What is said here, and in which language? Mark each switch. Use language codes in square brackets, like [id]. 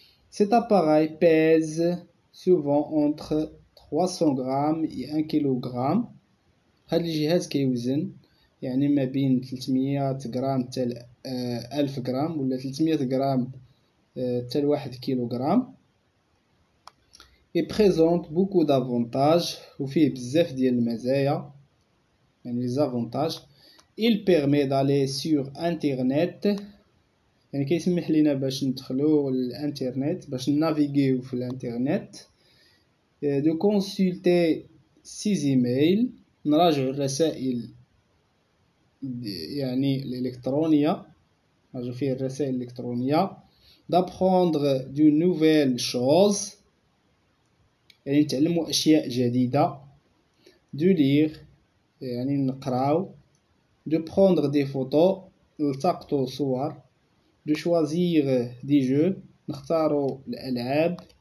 [fr] Cet appareil pèse souvent entre 300 grammes et 1 kilogramme. [ar] هاد الجهاز كيوزن يعني ما بين 300 غرام حتى 1000 غرام ولا 300 غرام حتى 1 كيلوغرام. [fr] et présente beaucoup d'avantages [ar] وفيه بزاف ديال المزايا يعني [fr] les avantages. il permet d'aller sur internet، [ar] يعني كيسمح لنا باش ندخلو الانترنت باش نافيغيو في الانترنت. [fr] de consulter ses emails، [ar] نراجعو الرسائل يعني الإلكترونية، نراجعو فيه الرسائل الإلكترونية. [fr] d'apprendre de nouvelles choses، [ar] يعني نتعلمو أشياء جديدة. [fr] de lire [ar] يعني نقراو. [fr] de prendre des photos، [ar] نلتقطو صور. [fr] de choisir des jeux، [ar] نختارو الألعاب.